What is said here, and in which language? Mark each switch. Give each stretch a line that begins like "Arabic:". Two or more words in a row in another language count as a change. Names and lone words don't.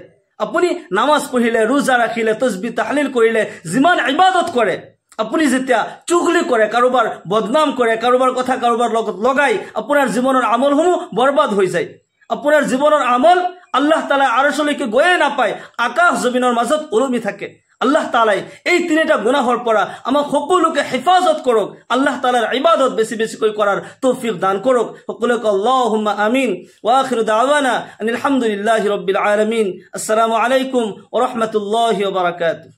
Assamese: আপুনি নামাজ পঢ়িলে, ৰোজা ৰাখিলে, তসবিহ তাহলিল কৰিলে, যিমান ইবাদত কৰে, আপুনি যেতিয়া চুগলি কৰে, কাৰোবাৰ বদনাম কৰে, কাৰোবাৰ কথা কাৰোবাৰ লগত লগাই, আপোনাৰ জীৱনৰ আমলসমূহ বৰবাদ হৈ যায়। আপোনাৰ জীৱনৰ আমল আল্লাহ তাআলাই আৰশলৈকে গৈয়ে নাপায়, আকাশ জমিনৰ মাজত ওলমি থাকে। আল্লাহ তাআলাই এই তিনিটা গুনাহৰ পৰা আমাক সকলোকে হেফাজত কৰক। আল্লাহ তাআলাৰ ইবাদত বেছি বেছিকৈ কৰাৰ তৌফিক দান কৰক। সকলোকে
Arabic: اللهم آمين. وآخر دعوانا أن الحمد لله رب العالمين. السلام عليكم ورحمة الله وبركاته.